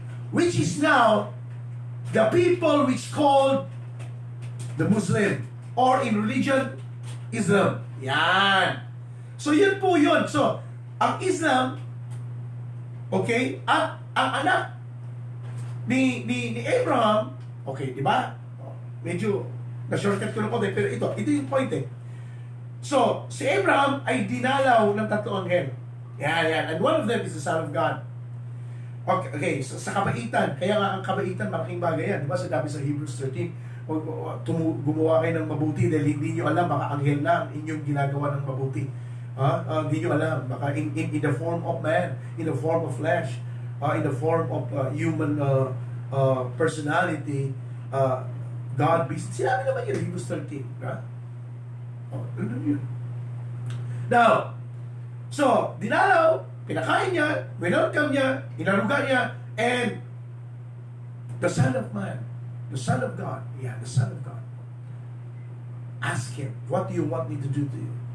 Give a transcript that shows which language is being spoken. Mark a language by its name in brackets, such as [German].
[English] Which is now the people which called the Muslim or in religion, Islam. [Filipino] Yan. So yun po yun. So, ang Islam, okay, at ang anak ni Abraham, okay, di ba? Medyo na-shortcut ko ng konti, pero ito yung point eh. So, si Abraham ay dinalaw ng 3 anghel. Yan. [English] And one of them is the Son of God. [Filipino] Okay, so, sa kabaitan, kaya nga ang kabaitan, malaking bagay yan. Diba? Sabi sa Hebrews 13, gumawa kayo ng mabuti dahil hindi nyo alam, baka anghel lang inyong ginagawa ng mabuti. Hindi nyo alam, baka [English] in the form of man, in the form of flesh, in the form of human personality, God be... [Filipino] Sinabi naman yun, Hebrews 13. Ano yun? [English] Now, so, [Filipino] dinalaw, pinakain niya, welcome niya, inaruga niya, [English] and the Son of Man, the Son of God, the Son of God, ask Him, what do you want me to do to you?